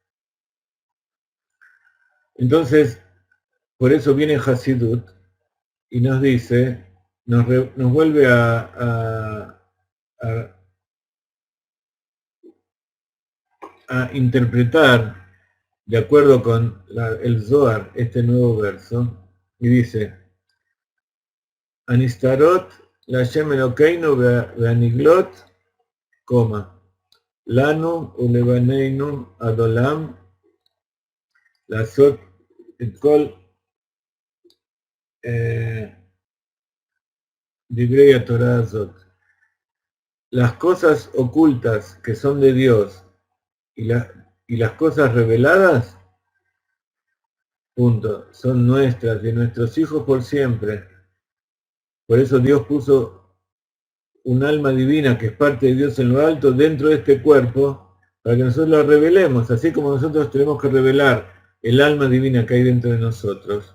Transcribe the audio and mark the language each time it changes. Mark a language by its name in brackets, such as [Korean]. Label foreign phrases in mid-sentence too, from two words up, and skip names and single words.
[Spanish] Entonces, por eso viene Hasidut, y nos dice, nos vuelve a interpretar de acuerdo con el Zohar este nuevo verso, y dice, [Hebrew] הנסתרות לה' אלוקינו והנגלות, לנו ולבנינו עד עולם, לעשות את כל דברי תורה הזאת. [Spanish] Las cosas ocultas que son de Dios y las cosas reveladas, son nuestras, de nuestros hijos por siempre. Por eso Dios puso un alma divina que es parte de Dios en lo alto dentro de este cuerpo, para que nosotros la revelemos, así como nosotros tenemos que revelar el alma divina que hay dentro de nosotros.